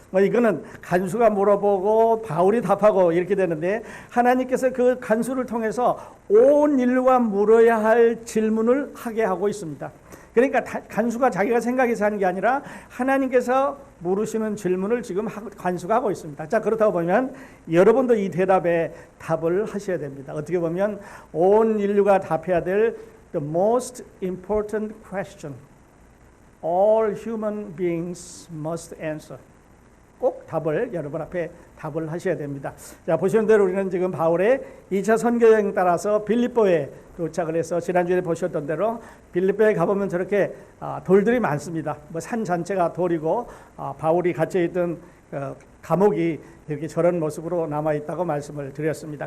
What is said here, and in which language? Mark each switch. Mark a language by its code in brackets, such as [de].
[ko] 이거는 간수가 물어보고 바울이 답하고 이렇게 되는데 하나님께서 그 간수를 통해서 온 인류가 물어야 할 질문을 하게 하고 있습니다. 그러니까 간수가 자기가 생각해서 하는 게 아니라 하나님께서 물으시는 질문을 지금 간수가 하고 있습니다. 자, 그렇다고 보면 여러분도 이 대답에 답을 하셔야 됩니다. 어떻게 보면 온 인류가 답해야 될 [en] the most important question all human beings must answer. [ko] 꼭 답을 여러분 앞에 답을 하셔야 됩니다. 자, 보시는 대로 우리는 지금 바울의 2차 선교여행 따라서 빌립보에 도착을 해서 지난주에 보셨던 대로 빌립보에 가보면 저렇게 돌들이 많습니다. 뭐 산 전체가 돌이고 바울이 갇혀있던 감옥이 이렇게 저런 모습으로 남아있다고 말씀을 드렸습니다.